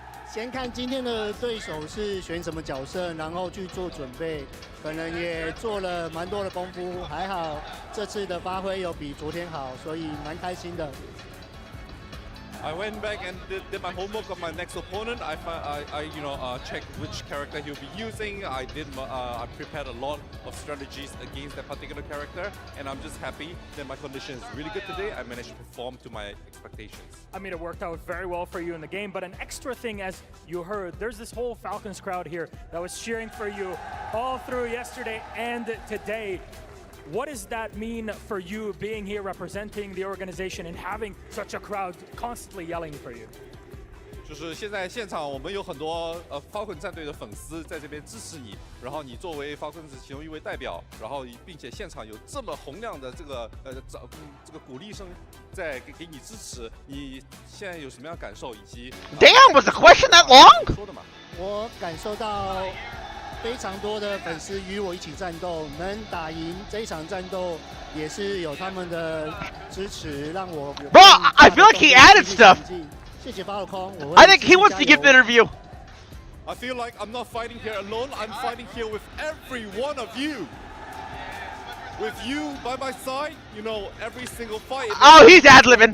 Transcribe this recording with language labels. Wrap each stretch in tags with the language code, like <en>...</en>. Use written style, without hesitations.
<zh>先看今天的对手是选什么角色，然后去做准备，可能也做了蛮多的功夫，还好这次的发挥有比昨天好，所以蛮开心的。</zh> <en>I went back and did my homework on my next opponent. I checked which character he'll be using. I prepared a lot of strategies against that particular character, and I'm just happy that my condition is really good today. I managed to perform to my expectations. I mean, it worked out very well for you in the game, but an extra thing, as you heard, there's this whole Falcons crowd here that was cheering for you all through yesterday and today. What does that mean for you being here representing the organization and having such a crowd constantly yelling for you?</en> <zh>就是现在现场我们有很多Falcons 战队的粉丝在这边支持你，然后你作为 Falcons 其中一位代表，然后并且现场有这么洪亮的这个鼓励声在给你支持，你现在有什么样的感受以及</zh> <en>Damn, was the question that long?</en> <zh>我感受到非常多的粉丝与我一起战斗，能打赢这一场战斗，也是有他们的支持，让我。</zh> <en>Bro, I feel like he added stuff.</en> <zh>谢谢八路空，</zh> <en>I think he wants to give the interview. I feel like I'm not fighting here alone. I'm fighting here with every one of you. With you by my side, you know, every single fight. Oh, he's ad-libbing.</en>